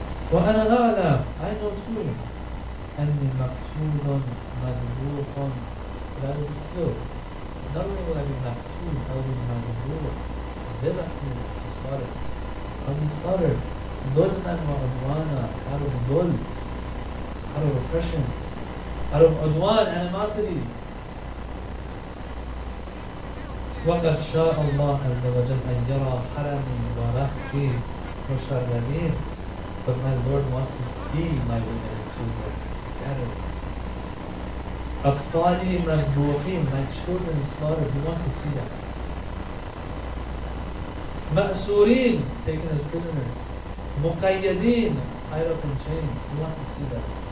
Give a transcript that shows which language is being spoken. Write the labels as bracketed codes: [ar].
[ar] وَأَنَا أَعْلَمُ, [en] I know too. [ar] أني مقتول مذبوح, [en] that I will be killed. Not only will I be maqtul, I will be madbooh. ذبح means to slaughter. I'll be slaughtered. [ar] ظلما وعدوانا, [en] out of dhul, out of oppression, out of udwan, animosity. [ar] وقد شاء الله عز وجل أن يرى حرمي ورهطي مشردين. [en] But my Lord wants to see my women and children scattered. [ar] أطفالي مذبوحين, [en] my children slaughtered. He wants to see that. مأسورين, taken as prisoners. مقيدين, tied up in chains. He wants to see that.